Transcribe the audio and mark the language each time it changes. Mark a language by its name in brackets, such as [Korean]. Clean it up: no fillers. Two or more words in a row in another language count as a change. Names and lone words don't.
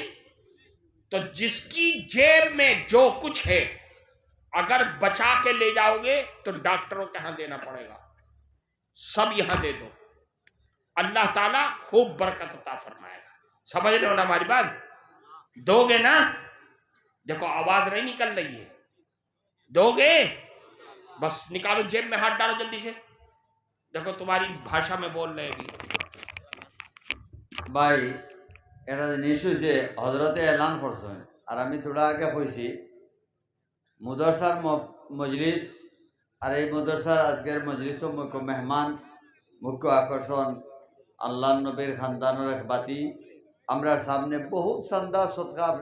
[Urdu] تو جس کی جیب میں جو کچھ ہے اگر بچا کے لے جاؤ گے تو ڈاکٹروں کے ہاں دینا پڑے گا، سب یہاں دے دو، اللہ تعالیٰ خوب برکت عطا فرمائے گا۔ سمجھ رہے ہو نا ہماری بات؟ دو گے نا؟ دیکھو آواز نہیں نکل رہی ہے، دو گے؟ بس نکالو جیب میں ہاتھ ڈالو جلدی سے، دیکھو تمہاری بھاشا میں بول رہے بھی۔ [Bangla] ভাই এটা জিনিস হয়েছে হজরতে এলান করছেন আর আমি থোড়া আগে কইছি মুদরসার মজলিস আর এই মুদরসার আজকের মজলিস মুখ্য মেহমান মুখ্য আকর্ষণ আল্লাহ নবীর খানদানের এক বাতি আমরা সামনে বহু চান্দা সদকা